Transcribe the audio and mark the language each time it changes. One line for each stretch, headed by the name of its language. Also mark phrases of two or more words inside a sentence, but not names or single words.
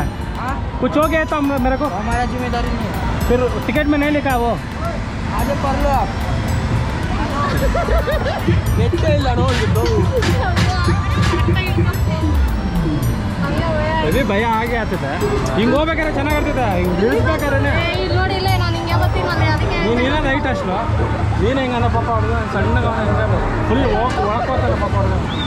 Hindi: कुछ हो गया तो मेरे को हमारा जिम्मेदारी नहीं है। फिर टिकट में नहीं लिखा वो आगे पढ़ लो आप। अभी भैया आगे आते थे
Kannada: ಹಿಂಗೆ ಹೋಗ್ಬೇಕಾದ್ರೆ ಚೆನ್ನಾಗಿರ್ತದೆ ಹಿಂಗೆ ಇಳಿಸ್ಬೇಕಾದ್ರೆ ನೀನೇನ ರೈಟ್ ಅಷ್ಟು ನೀನು ಹೆಂಗಂದ ಪಾಪ ಹೊಡೆದ ಸಣ್ಣಗ ಫುಲ್ ಒಳಕೋತಲ್ಲ ಪಾಪ ಹೊಡೆದ